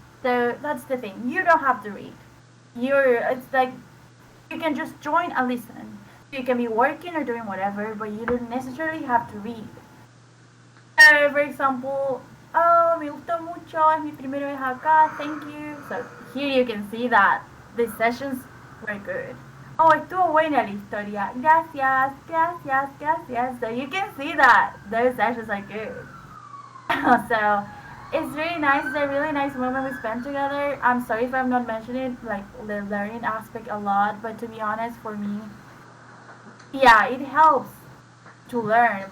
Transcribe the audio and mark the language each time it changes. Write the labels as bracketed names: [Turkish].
[English] So that's the thing. You don't have to read. It's like you can just join and listen. You can be working or doing whatever, but you don't necessarily have to read. So, for example, oh, [Spanish] me gustó mucho, es mi primera vez acá, [English] thank you. So here you can see that the sessions were good. [Spanish] Oh, estuvo buena la historia. Gracias, gracias, gracias. [English] So you can see that those sessions are good. So it's really nice. It's a really nice moment we spent together. I'm sorry if I'm not mentioning like the learning aspect a lot, but to be honest, for me, yeah, it helps to learn.